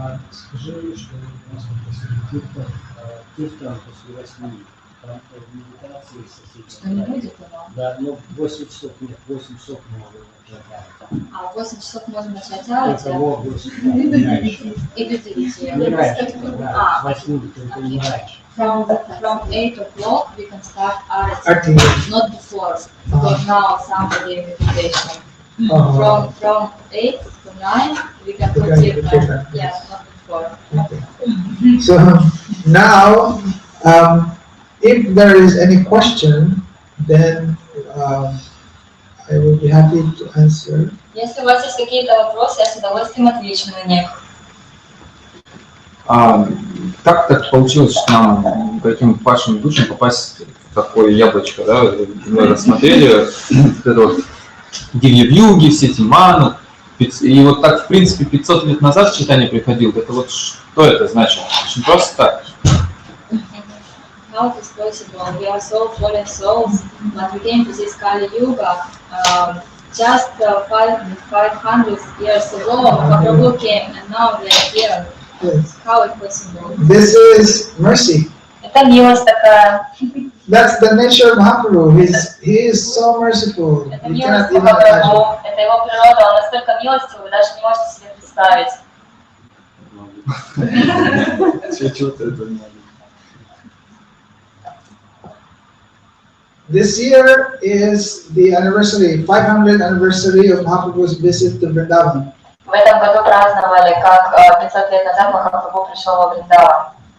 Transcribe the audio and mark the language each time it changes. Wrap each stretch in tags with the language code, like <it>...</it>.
<ru>Скажи, что у нас после Киртан после 8 медитации Что не будет его? Да, но 8 часов можно начать. А в 8 часов можно начать арати? И до 9. Не раньше, да, с 8 только не раньше.</ru> <en>From 8 o'clock we can start Arati. not before, because now somebody meditation. From 8 to 9 we can put Kirtan. Yes, not before. Okay. So now, if there is any question, then I will be happy to answer.</en> <ru>Если у вас есть какие-то вопросы, я с удовольствием отвечу на них. Как так получилось, что нам, каким падшим душам, попасть в такое яблочко, да? Мы рассмотрели это вот Дивья-вьюги, все эти ману, и вот так, в принципе, 500 лет назад читание приходило. Это вот что это значит? Очень просто так.</ru> <en>How it is possible? We are so fallen souls, but we came to this Kali Yuga just 500 years ago. Mahaprabhu came and now we are here. Yes. How it possible? This is mercy.</en> <ru>Это милость такая.</ru> <en>That's the nature of Mahaprabhu. He is so merciful.</en> <ru>Это</ru> <en>You</en> <ru>милость</ru> <en>cannot even imagine.</en> <ru>Махапрабху. Это его природа. Он настолько милостивый, вы даже не можете себе представить.</ru> <en>This year is the anniversary, 500th anniversary of Mahaprabhu's visit to Vrindavan.</en> <ru>В этом году праздновали, как 500 лет назад Махапрабху пришел во Вриндаvan.</ru>